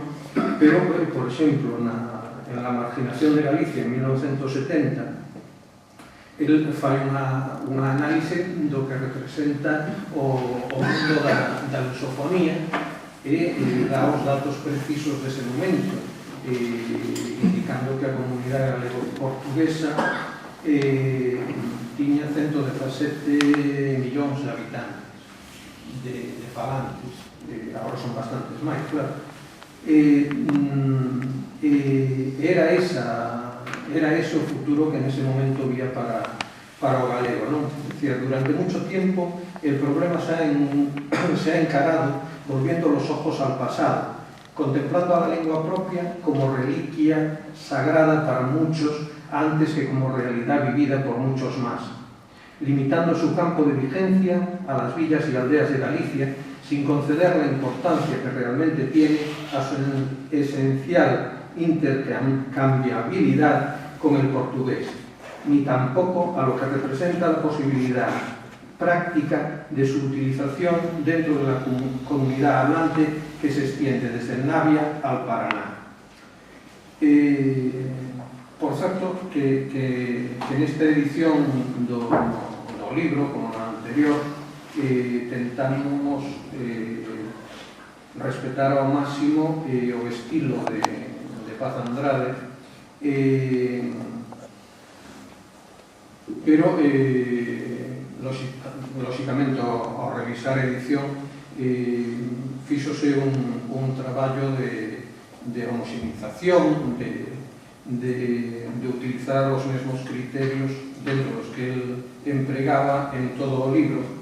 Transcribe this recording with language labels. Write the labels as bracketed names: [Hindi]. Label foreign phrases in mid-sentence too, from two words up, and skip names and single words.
[Galician] pero, por exemplo, en la marginación de Galicia en 1970, el fai unha análise do que representa o mundo da lusofonía e dá os datos precisos dese momento, indicando que a comunidade galego-portuguesa tiña 117 millóns de habitantes de falantes, agora son bastantes máis, claro. Era ese o futuro que nese momento vía para o galego, non? [Spanish] Es decir, durante mucho tiempo el problema se ha encarado volviendo los ojos al pasado, contemplando a la lengua propia como reliquia sagrada para muchos antes que como realidad vivida por muchos más, limitando su campo de vigencia a las villas y aldeas de Galicia, sin conceder la importancia que realmente tiene a su esencial intercambiabilidad con el portugués, ni tampoco a lo que representa la posibilidad práctica de su utilización dentro de la comunidad hablante que se extiende desde el Navia al Paraná. [Galician] Por certo, que nesta edición do libro, como na anterior, tentamos respetar ao máximo o estilo de Paz Andrade, pero lóxicamente ao revisar a edición fíxose un traballo de homoxenización, de utilizar os mesmos criterios dentro dos que el empregaba en todo o libro,